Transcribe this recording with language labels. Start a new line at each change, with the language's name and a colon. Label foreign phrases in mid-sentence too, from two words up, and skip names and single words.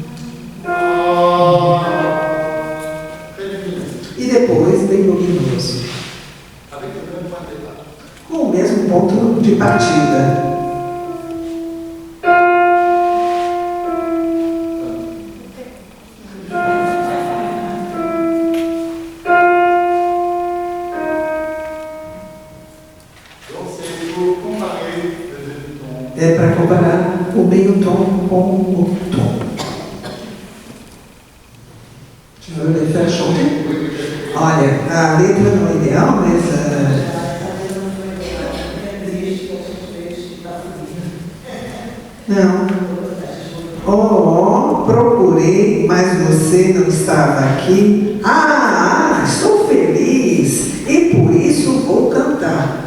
French: Très lumineux.
Portuguese: E depois, bem luminoso,
French: Avec le même point de départ.
Portuguese: com o mesmo ponto de partida.
French: Donc c'est pour comparer le demi-ton.
Portuguese: É para comparar o meio tom com o tom.
French: Tu veux les faire chanter?
Portuguese: Olha, a letra não é ideal, mas não. Oh, procurei, mas você não estava aqui. Estou feliz e por isso vou cantar.